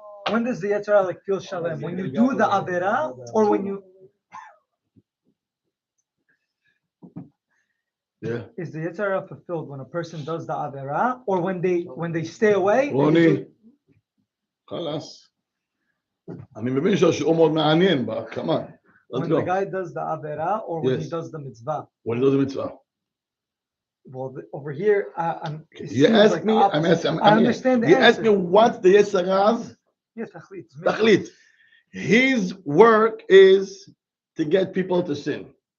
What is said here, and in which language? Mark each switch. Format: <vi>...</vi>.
<en>When does the Yetzer Hara feel shalem? When you do the avera, or when you? Yeah. Is the Yetzer Hara fulfilled when a person does the avera, or when they stay away?</en> <he>רוני, חלאס. אני מבין שהשיעור מאוד מעניין,</he> <en>but come on. When the guy does the avera, or when he does the mitzvah? When he does the mitzvah. Well, over here, you ask me, I understand the answer. You ask me what the Yetzer Hara's? Yes, tachlit. Tachlit. His work is to get people to sin.</en>